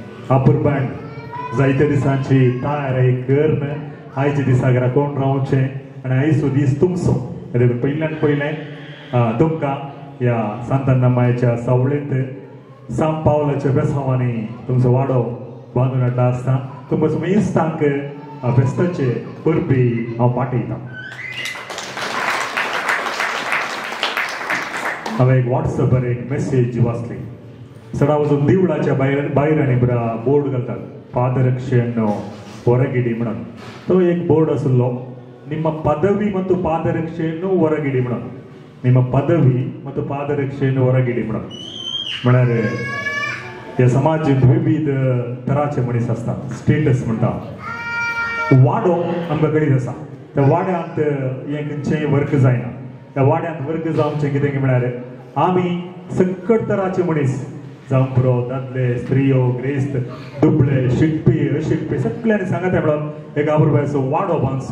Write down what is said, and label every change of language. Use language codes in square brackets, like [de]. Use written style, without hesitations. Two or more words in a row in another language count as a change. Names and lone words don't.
[kok] आपुरबाण जायत्या दिसांची तयारी करन आयच्या दिसाक राखून रावचें आनी आयचो दीस तुमचो पयल्यान पयलें तुमकां ह्या सांतान्ना मायेच्या सावळेंत सांत पावलाच्या बेसांवांनी तुमचो वाडो बांदून हाडटा आसता तुमकां सुमेस्तांक फेस्ताचे परबी हांव पाठयतां. हांवें एक वॉट्सॅपार एक मेसेज वाचली. सडा वचून देवळाच्या भायर आनी बोर्ड घालतात [kn] पादरक्षेಯನ್ನು ಹೊರಗಿಡಿ [kok] म्हणून. तो एक बोर्ड आसलो [kn] ನಿಮ್ಮ ಪದವಿ ಮತ್ತು ಪಾದರಕ್ಷೆಯನ್ನು ಹೊರಗಿಡಿ [kok] म्हणून. [kn] ನಿಮ್ಮ पदवी ಮತ್ತು ಪಾದರಕ್ಷೆಯನ್ನು ಹೊರಗಿಡಿ म्हणून. [kok] म्हळ्यार ह्या समाजांत विविध तरांचे मनीस आसतात. स्टेटस म्हणटा वाडो आमकां कळीत आसा. त्या वाड्यांत हें खंयचेंय वर्क जायना. त्या वाड्यांत वर्क जावचें कितें म्हळ्यार आमी सकट तरांचे मनीस जावं पुरो दादले स्त्रियो ग्रेस्त दुबळे शिकपी अशिकपी सगळ्यांनी सांगात म्हणून एक आबरूबायचो वाडो बांदचो.